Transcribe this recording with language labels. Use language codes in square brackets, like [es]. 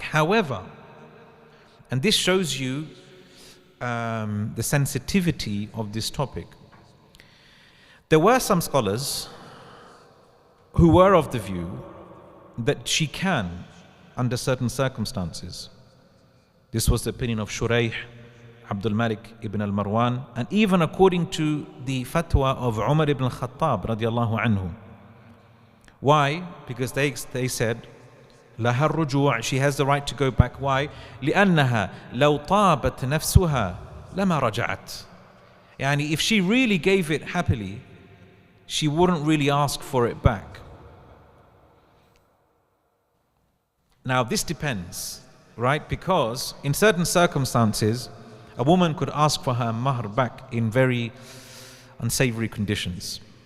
[en] However, and this shows you the sensitivity of this topic, there were some scholars who were of the view that she can, under certain circumstances. This was the opinion of Shuraih, Abdul Malik ibn al-Marwan, and even according to the fatwa of Umar ibn al-Khattab radiallahu anhu. Why? Because they said, [ar] لها الرجوع, [en] she has the right to go back. Why? [ar] لأنها لو طابت نفسها لما رجعت. [en] Yani if she really gave it happily, she wouldn't really ask for it back. Now this depends, right? Because in certain circumstances, a woman could ask for her mahar back in very unsavory conditions.